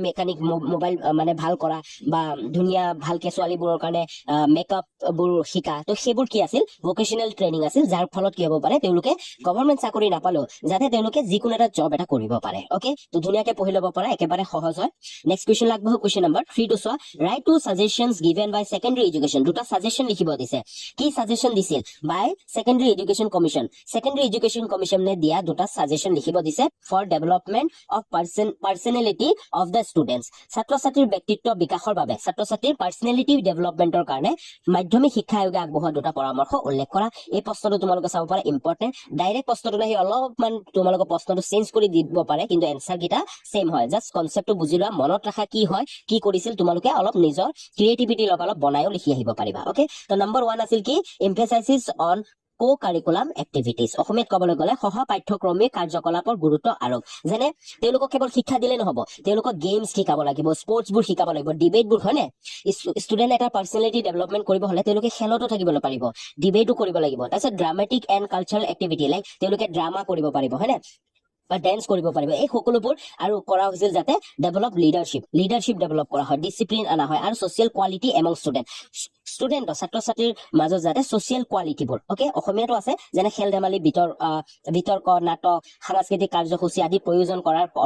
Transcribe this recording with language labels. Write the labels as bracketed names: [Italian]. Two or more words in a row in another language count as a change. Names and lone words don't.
[English] mechanic mobile [Assamese] মানে ভাল কৰা বা ধুনীয়া ভালকে ছোৱালীবোৰৰ কাৰণে মেকআপ বোৰ শিকা তো সেইবোৰ কি আছিল [English] vocational training [Assamese] আছিল যাৰ ফলত কি হ'ব পাৰে তেওঁলোকে গভৰ্ণমেন্ট চাকৰি নাপালেও যাতে তেওঁলোকে যিকোনো এটা জব এটা কৰিব পাৰে ওকে তো ধুনীয়াকৈ পঢ়ি ল'ব পৰা একেবাৰে সহজ হয় [English] next question [Assamese] লাগব [English] question number [Assamese] 3 to [English] so write two suggestions given by secondary [Assamese] education দুটা সাজেশন লিখিব দিছে কি সাজেশন দিছিল by secondary [English] education commission [Assamese] নে দিয়া দুটা সাজেশন লিখিব দিছে [English] for development of personality of the students [Assamese] ছাত্ৰ ছাত্ৰীৰ ব্যক্তিত্ব বিকাশৰ বাবে ছাত্ৰ ছাত্ৰীৰ [English] personality development [Assamese] কাৰণে মাধ্যমিক শিক্ষা আয়োগে আগবঢ়োৱা দুটা পৰামৰ্শ উল্লেখ কৰা এই প্ৰশ্নটো তোমালোকে চাব পাৰা [English] important direct [Assamese] প্ৰশ্নটো নাই অলপমান তোমালোকে প্ৰশ্নটো চেঞ্জ কৰি দিব পাৰে কিন্তু এনসাৰ গিটা সেম হয় [English] just concept [Assamese] বুজি লোৱা মনত ৰাখা কি হয় কি কৰিছিল তোমালোকে অলপ নিজৰ ক্ৰিয়েটিভিটি লগালক বনায়ও লিখি আহিব পাৰিবা ওকে তো নম্বৰ 1 আছিল কি [English] emphasize on co-curriculum activities [Assamese] অসমীয়াত ক'বলৈ গ'লে সহ পাঠ্যক্ৰমিক কাৰ্যকলাপৰ গুৰুত্ব আৰোপ যেনে তেওঁলোকক কেৱল শিক্ষা দিলে নহব তেওঁলোকক গেমছ শিকাব লাগিব স্পৰ্টছ বোৰ শিকাব লাগিব ডিবেট বোৰ হয়নে ষ্টুডেন্ট এটা [English] personality development [Assamese] কৰিব হলে তেওঁলোকে খেলতো থাকিব পাৰিব ডিবেটো কৰিব লাগিব তাৰপিছত [English] dramatic and cultural activity like [Assamese] তেওঁলোকে ড্ৰামা কৰিব পাৰিব হয়নে বা ডেন্স কৰিব পাৰিব এই সকলোবোৰ আৰু কৰা হৈছিল যাতে [English] develop leadership develop [Assamese] কৰা হয় ডিসিপ্লিন আনা হয় আৰু [English] social quality among student [Assamese] ছাত্ৰ ছাত্ৰীৰ মাজত যাতে [English] social quality [Assamese] ওকে অসমীয়াটো আছে যেনে খেল ধেমালি বিতৰ্ক নাটক সাংস্কৃতিক কাৰ্যসূচী আদি প্ৰয়োজন কৰাৰ